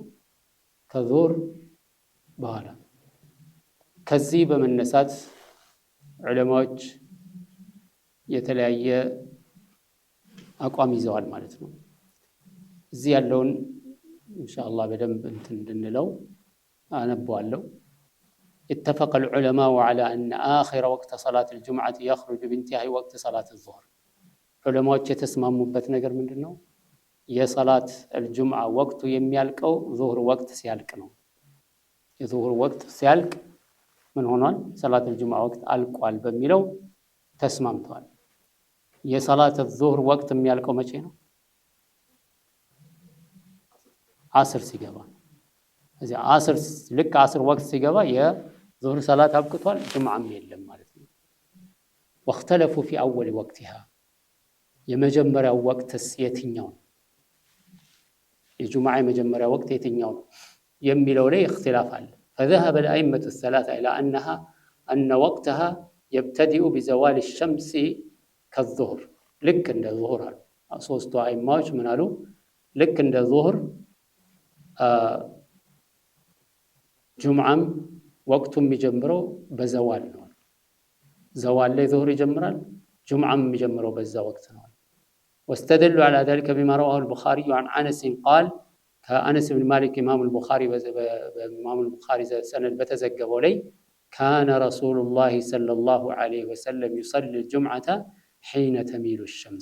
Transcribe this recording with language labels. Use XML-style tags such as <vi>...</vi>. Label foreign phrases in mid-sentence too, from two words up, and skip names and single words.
<am>ከዙሁር በኋላ። ከዚህ በመነሳት ዑለማዎች የተለያየ አቋም ይዘዋል ማለት ነው። እዚህ ያለውን ኢንሻአላህ በደንብ እንድንለው አነበዋለሁ።</am> <ar>اتفق العلماء على أن آخر وقت صلاة الجمعة يخرج بانتهاء وقت صلاة الظهر.</ar> <am>ዑለማዎች የተስማሙበት ነገር ምንድነው? የሰላት الجمعة ወቅቱ የሚያልቀው ዙሁር ወቅት ሲያልቅ ነው። የዙሁር ወቅት ሲያልቅ ምን ሆኗል? ሰላት الجمعة ወቅት አልቋል በሚለው ተስማምተዋል። የሰላት الظهر ወቅት የሚያልቀው መቼ ነው? አስር ሲገባ። እዚህ አስር ልክ አስር ወቅት ሲገባ የዙሁር ሰላት አብቅቷል፣ ጁምዓም የለም ማለት ነው።</am> <ar>واختلفوا في أول وقتها</ar> <am>የመጀመሪያው ወቅትስ የትኛው ነው? የጁምዓ የመጀመሪያው ወቅት የትኛው ነው የሚለው ላይ اختلاف አለ።</am> <ar>فذهب الأئمة الثلاثة إلى أن وقتها يبتدئ بزوال الشمس</ar> <am>ከዙሁር ልክ እንደ ዙሁር አሉ። ሶስቱ አይማዎች ምን አሉ? ልክ እንደ ዙሁር ጁምዓም ወቅቱ የሚጀምረው በዘዋል ነው። ዘዋል ላይ ዙሁር ይጀምራል፣ ጁምዓም የሚጀምረው በዛ ወቅት ነው።</am> <ar>واستدلوا على ذلك بما رواه البخاري عن أنس قال كأنس بن مالك إمام البخاري سند بتزجبوا لي كان رسول الله صلى الله عليه وسلم يصلي الجمعة حين تميل الشمس.</ar>